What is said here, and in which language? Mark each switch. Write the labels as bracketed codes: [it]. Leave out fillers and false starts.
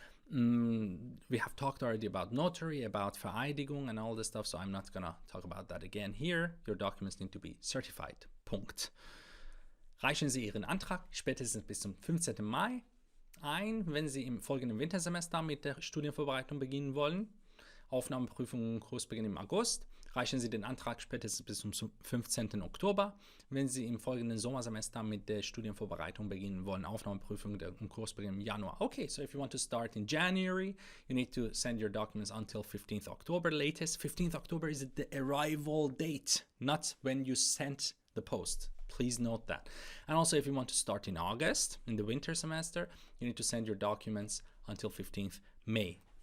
[en] We have talked already about notary, about Vereidigung and all this stuff, so I'm not gonna talk about that again here. Your documents need to be certified. [de] Punkt. Reichen Sie Ihren Antrag spätestens bis zum 15. Mai ein, wenn Sie im folgenden Wintersemester mit der Studienvorbereitung beginnen wollen. Aufnahmeprüfung und Kursbeginn im August. Reichen Sie den Antrag spätestens bis zum 15. Oktober, wenn Sie im folgenden Sommersemester mit der Studienvorbereitung beginnen wollen. Aufnahmeprüfung und Kursbeginn im Januar. [en] Okay, so if you want to start in January, you need to send your documents until 15th October latest. 15th October is the arrival date, not when you sent the post. Please note that. And also, if you want to start in August, in the winter semester, you need to send your documents until 15th May.